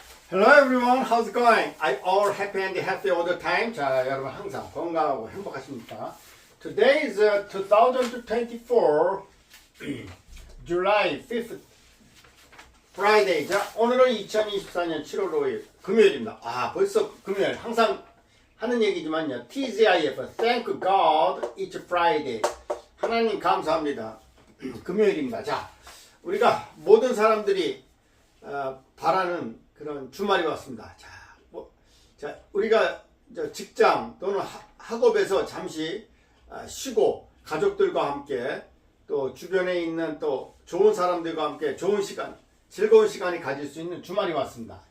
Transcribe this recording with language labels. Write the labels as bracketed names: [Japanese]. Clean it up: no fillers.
[English] Hello everyone, how's it going? I all happy and healthy all the time. [Korean] 자, 여러분 항상 건강하고 행복하십니까? [English] Today is 2024 July 5th Friday. [Korean] 자, 오늘은 2024년 7월 5일 금요일입니다. 아, 벌써 금요일. 항상 하는 얘기지만요. [English] TGIF, Thank God it's Friday. [Korean] 하나님 감사합니다. 금요일입니다. 자, 우리가 모든 사람들이 바라는 그런 주말이 왔습니다. 자, 우리가 직장 또는 학업에서 잠시 쉬고 가족들과 함께 또 주변에 있는 또 좋은 사람들과 함께 좋은 시간, 즐거운 시간이 가질 수 있는 주말이 왔습니다.